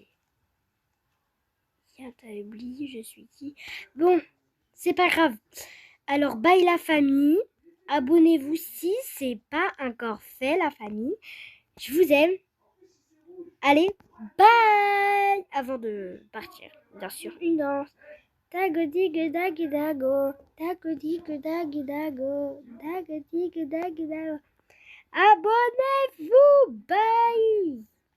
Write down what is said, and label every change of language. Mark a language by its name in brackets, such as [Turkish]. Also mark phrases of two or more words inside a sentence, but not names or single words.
[French] Tiens, t'as oublié, je suis qui? Bon, c'est pas grave. Alors, bye la famille. Abonnez-vous si c'est pas encore fait, la famille. Je vous aime. Allez, bye! Avant de partir, bien sûr, une danse. Dago digue dagi dago. Dago digue dagi dago. Dago digue dagi dago. Abonnez-vous! Bye!